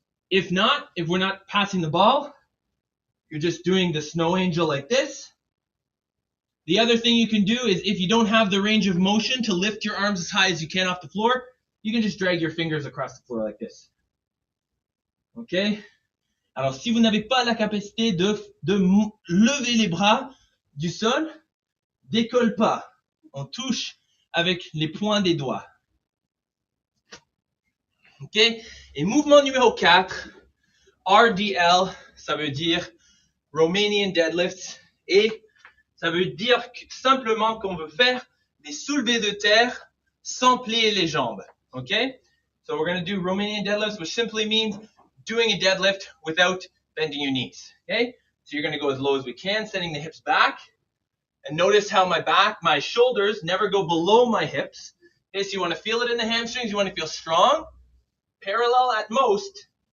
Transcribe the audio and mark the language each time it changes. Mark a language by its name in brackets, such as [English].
[English] If not, if we're not passing the ball, you're just doing the snow angel like this. The other thing you can do is if you don't have the range of motion to lift your arms as high as you can off the floor, you can just drag your fingers across the floor like this. Okay? [French] Alors, si vous n'avez pas la capacité de lever les bras du sol, décolle pas. On touche avec les points des doigts. Ok? Et mouvement numéro 4, RDL, ça veut dire Romanian deadlifts. Et ça veut dire simplement qu'on veut faire des soulevés de terre sans plier les jambes. [English] Okay? So we're going to do Romanian deadlifts, which simply means doing a deadlift without bending your knees. Okay? So you're going to go as low as we can, sending the hips back. And notice how my shoulders never go below my hips. Okay, so you want to feel it in the hamstrings. You want to feel strong, parallel at most.